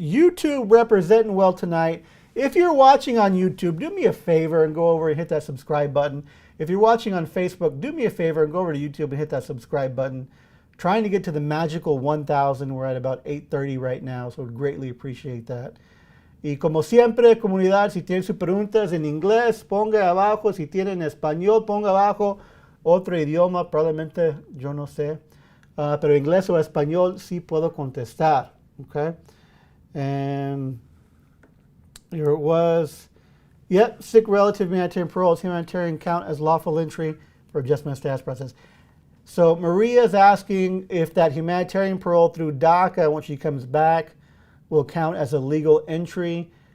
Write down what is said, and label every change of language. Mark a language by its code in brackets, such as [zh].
[en] YouTube representing well tonight. If you're watching on YouTube, do me a favor and go over and hit that subscribe button. If you're watching on Facebook, do me a favor and go over to YouTube and hit that subscribe button. Trying to get to the magical 1,000. We're at about 830 right now, so greatly appreciate that. [es] Y como siempre, comunidad, si tienen sus preguntas en inglés, ponga abajo. Si tienen español, ponga abajo. Otro idioma, probablemente yo no sé. Pero inglés o español sí puedo contestar. [en] Okay? And here it was. Yep, sick relative humanitarian parole is humanitarian count as lawful entry for adjustment of status process. So Maria is asking if that humanitarian parole through DACA, when she comes back, will count as a legal entry.